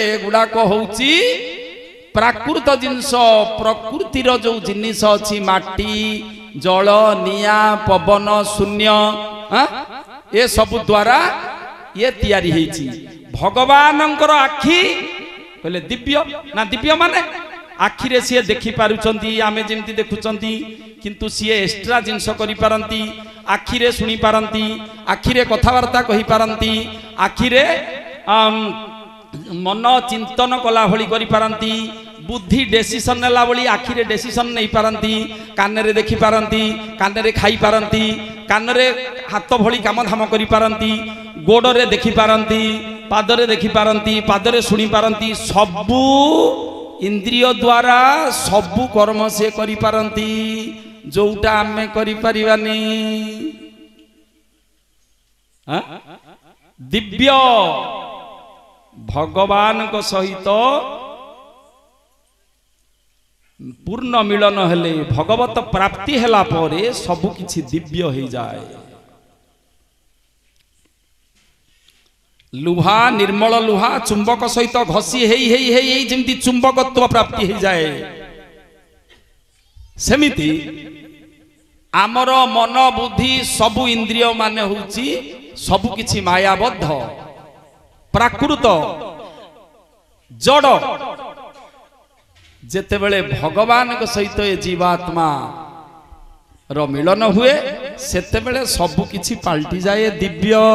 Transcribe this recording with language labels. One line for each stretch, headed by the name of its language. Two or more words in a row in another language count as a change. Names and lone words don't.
Odia: ଏ ଗୁଡା କୋ ହଉଚି ପ୍ରାକୃତ ଜିନସ ପ୍ରକୃତିର ଜୋ ଜିନିସ ଅଛି ମାଟି ଜଳ ନିଆ ପବନ ଶୂନ୍ୟ ଏ ସବ ଦ୍ୱାରା ୟେ ତିଆରି ହୋଇଛି ଭଗବାନଙ୍କର ଆଖି କହିଲେ ଦିବ୍ୟ ନା ଦିବ୍ୟ ମାନେ ଆଖି ରେ ସି ଦେଖି ପାରୁଚନ୍ତି ଆମେ ଯେମିତି ଦେଖୁଚନ୍ତି କିନ୍ତୁ ସି ଏକ୍ସଟ୍ରା ଜିନସ କରି ପାରନ୍ତି ଆଖି ରେ ଶୁଣି ପାରନ୍ତି ଆଖି ରେ କଥାବାର୍ତ୍ତା କହି ପାରନ୍ତି ଆଖି ରେ ମନ ଚିନ୍ତନ କଲା ଭଲି କରି ପାରନ୍ତି ବୁଦ୍ଧି ଡିସିଜନ ନେଲା ଭଲି ଆଖି ରେ ଡିସିଜନ ନୈ ପାରନ୍ତି କାନ ରେ ଦେଖି ପାରନ୍ତି କାନ ରେ ଖାଇ ପାରନ୍ତି କାନ ରେ ହାତ ଭଲି କାମ ଧାମ କରି ପାରନ୍ତି ଗୋଡ଼ ରେ ଦେଖି ପାରନ୍ତି ପାଦ ରେ ଦେଖି ପାରନ୍ତି ପାଦ ରେ ଶୁଣି ପାରନ୍ତି ସବୁ ଇନ୍ଦ୍ରିୟ ଦ୍ୱାରା ସବୁ କର୍ମ ସେ କରି ପାରନ୍ତି ଯୋଟା ଆମେ କରି ପରିବାନି ଦିବ୍ୟ ଭଗବାନ କୋ ସହିତ ପୂର୍ଣ୍ଣ ମିଳନ ହେଲେ ଭଗବତ ପ୍ରାପ୍ତି ହେଲା ପରେ ସବୁ କିଛି ଦିବ୍ୟ ହୋ ଯାଏ। ଲୁହା ନିର୍ମଳ ଲୁହା ଚୁମ୍ବକ ସହିତ ଘଷି ହେଇ ଯେମିତି ଚୁମ୍ବକତ୍ୱ ପ୍ରାପ୍ତି ହୋ ଯାଏ ସେମିତି ଆମର ମନ ବୁଦ୍ଧି ସବୁ ଇନ୍ଦ୍ରିୟ ମାନେ ହଉଚି ସବୁ କିଛି ମାୟାବଦ୍ଧ ପ୍ରାକୃତ ଜଡ଼ ଯେତେବେଳେ ଭଗବାନ କେ ସହିତ ଏ ଜୀବାତ୍ମା ର ମିଳନ ହୁଏ ସେତେବେଳେ ସବୁ କିଛି ପାଲଟି ଯାଏ ଦିବ୍ୟ।